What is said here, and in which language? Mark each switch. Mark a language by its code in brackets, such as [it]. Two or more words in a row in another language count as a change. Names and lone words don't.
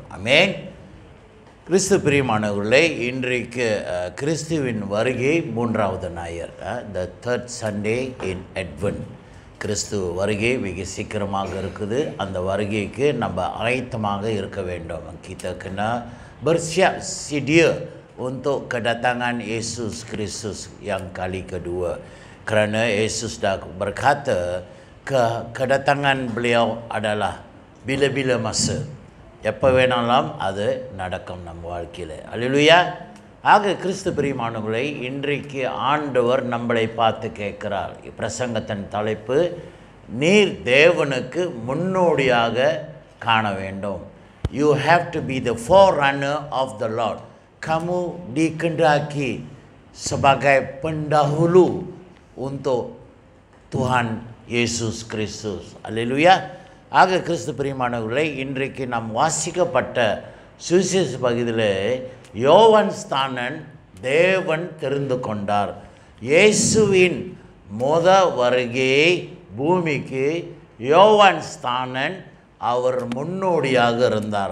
[ta] ஆமென். கிறிஸ்து பிரியமானவர்களே, இன்றைக்கு கிறிஸ்துவின் வருகை 3வது ஞாயிறு, [en] the third Sunday in Advent. [ta] கிறிஸ்து வருகை மிக சீக்கிரமாக இருக்குது. அந்த வருகைக்கு நம்ம ஆயத்தமாக இருக்க வேண்டும். [ms] Kita kena bersiap sedia untuk kedatangan Yesus Kristus yang kali kedua. Kerana Yesus dah berkata kedatangan beliau adalah bila-bila masa. [ta] எப்போ வேணாலும் அது நடக்கும் நம்ம வாழ்க்கையில். அல்லேலூயா. ஆக கிறிஸ்து பிரியமானவர்களை, இன்றைக்கு ஆண்டவர் நம்மளை பார்த்து கேட்கிறார். பிரசங்கத்தின் தலைப்பு, நீர் தேவனுக்கு முன்னோடியாக காண வேண்டும். [en] You have to be the forerunner of the Lord. [ms] Kamu dikehendaki sebagai pendahulu untuk Tuhan Yesus Kristus. Alleluia. [ta] ஆக கிறிஸ்து பிரியமானவர்களை, இன்றைக்கு நாம் வாசிக்கப்பட்ட சுவிசேஷ பகுதியில் யோவான் ஸ்நானன் தேவன் தெரிந்து கொண்டார். இயேசுவின் வருகையை பூமிக்கு யோவான் ஸ்நானன் அவர் முன்னோடியாக இருந்தார்.